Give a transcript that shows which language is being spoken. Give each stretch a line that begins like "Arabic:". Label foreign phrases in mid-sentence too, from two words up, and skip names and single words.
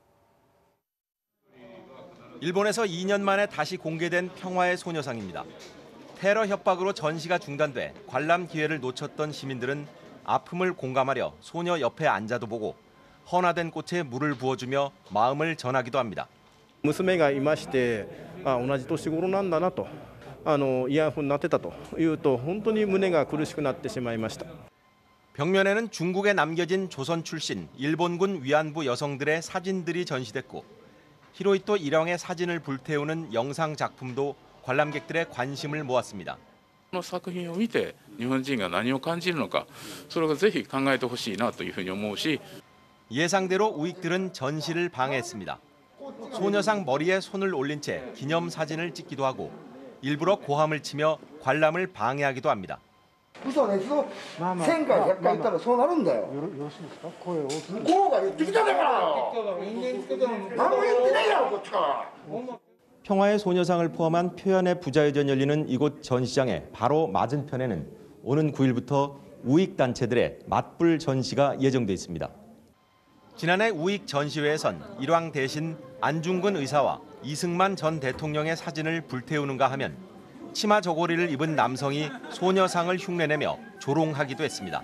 Korean: 일본에서 2년 만에 다시 공개된 평화의 소녀상입니다. 테러 협박으로 전시가 중단돼 관람 기회를 놓쳤던 시민들은 아픔을 공감하려 소녀 옆에 앉아도 보고 헌화된 꽃에 물을 부어주며 마음을 전하기도 합니다.
Japanese: 娘がいまして、同じ年頃なんだなと、イヤホンになってたというと本当に胸が苦しくなってしまいました。
Korean: 벽면에는 중국에 남겨진 조선 출신 일본군 위안부 여성들의 사진들이 전시됐고 히로히토 일형의 사진을 불태우는 영상 작품도 관람객들의 관심을 모았습니다.
Japanese: この作品を見て日本人が何を感じるのか、それをぜひ考えてほしいなというふうに思うし
Korean: 예상대로 우익들은 전시를 방해했습니다. 소녀상 머리에 손을 올린 채 기념 사진을 찍기도 하고 일부러 고함을 치며 관람을 방해하기도 합니다.
Japanese: 嘘です。1000回100回言ったらそうなるんだよ。よろしいですか？声を大きく。こうが言ってきたんだから。人間つけても何も言ってないやろこっちから。
Korean: 평화의 소녀상을 포함한 표현의 부자회전 열리는 이곳 전시장의 바로 맞은편에는 오는 9일부터 우익 단체들의 맞불 전시가 예정돼 있습니다. 지난해 우익 전시회에선 일왕 대신 안중근 의사와 이승만 전 대통령의 사진을 불태우는가 하면 치마 저고리를 입은 남성이 소녀상을 흉내내며 조롱하기도 했습니다.